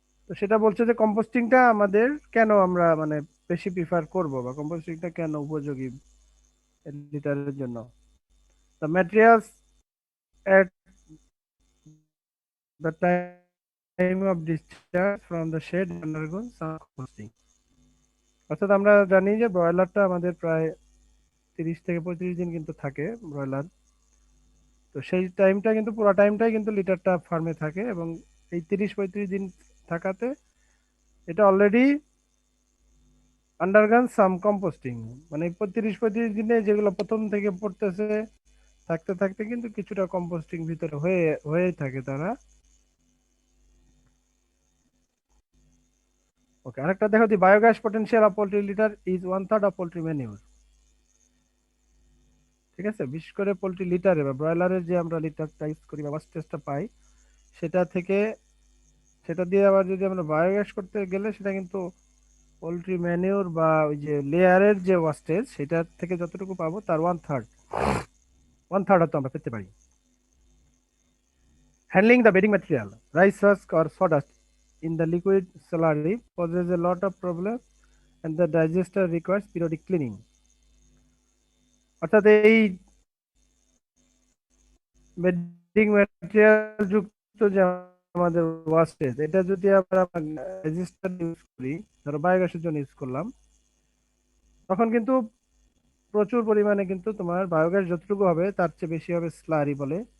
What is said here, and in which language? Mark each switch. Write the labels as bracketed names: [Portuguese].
[Bangla] তো সেটা বলছে যে কম্পোস্টিংটা আমাদের কেন আমরা মানে বেশি প্রিফার করব, বা কম্পোস্টিংটা কেন উপযোগী লিটারের জন্য। [English] The materials at the time of discharge from the shed undergo some composting. [Bangla] অর্থাৎ আমরা জানি যে ব্রয়লারটা আমাদের প্রায় 30 থেকে 35 দিন কিন্তু থাকে ব্রয়লার। তো সেই টাইমটা কিন্তু পুরো টাইমটাই কিন্তু লিটারটা ফার্মে থাকে, এবং এই 30-35 দিন থাকাতে এটা অলরেডি [English] undergone some composting, [Bangla] মানে 30-35 দিনে যেগুলো প্রথম থেকে পড়তেছে, থাকতে থাকতে কিন্তু কিছুটা কম্পোস্টিং ভিতরে হয়েই থাকে তারা। [English] Okay, আরেকটা দেখো, the biogas potential of poultry litter is 1/3 of poultry manure. [Bangla] ঠিক আছে, বিশেষ করে পোল্ট্রি লিটারে বা ব্রয়লারের যে আমরা লিটারটা ইউজ করি বা ওয়াস্টেজটা পাই, সেটা থেকে, সেটা দিয়ে আবার যদি আমরা বায়োগ্যাস করতে গেলে, সেটা কিন্তু পোল্ট্রি ম্যানিউর বা ওই যে লেয়ারের যে ওয়াস্টেজ, সেটা থেকে যতটুকু পাবো তার 1/3 হয়তো আমরা পেতে পারি। [English] Handling the bedding material, rice husk or sawdust in the liquid slurry poses a lot of problem and the digester requires periodic cleaning. [Bangla] অর্থাৎ এই বেডিং ম্যাটেরিয়াল যুক্ত যে আমাদের ওয়াস্টেজ, এটা যদি আমরা ডাইজেস্টার ইউজ করি, ধরো বায়োগ্যাসের জন্য ইউজ করলাম, তখন কিন্তু প্রচুর পরিমাণে কিন্তু তোমার বায়োগ্যাস যতটুকু হবে তার চেয়ে বেশি হবে স্লারি বলে।